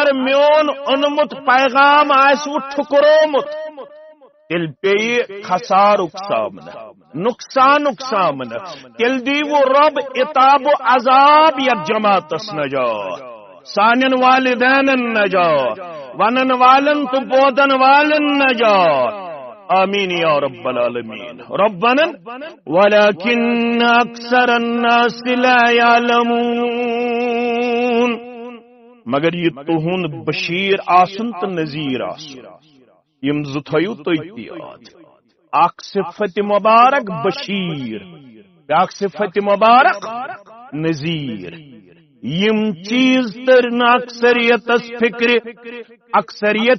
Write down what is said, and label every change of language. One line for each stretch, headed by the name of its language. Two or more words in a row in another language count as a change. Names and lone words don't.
Kashmiri: میون اوٚنمُت پیغام آسوٕ ٹھُکرومُت تیٚلہِ پیٚیہِ خسارُک سامنہٕ نقصانُک سامنہٕ تیٚلہِ دیٖوٕ رۄب عتاب و عذاب یتھ جماعتس نجات سانٮ۪ن والدینن نجات ونن والن تہٕ بودن والن نجات آمین
Arabic: یا رب العالمین ربنا ولكن اکثر الناس لا يعلمون
Kashmiri: مگر یہ تہند بشیر آسن تہٕ نذیر آسن یم زٕ تھٲیِو تُہۍ تہِ یاد اکھ صفت مبارک بشیر بیاکھ صفت مبارک نذیر یم چیز ترن اکثریتس فکر اکثریت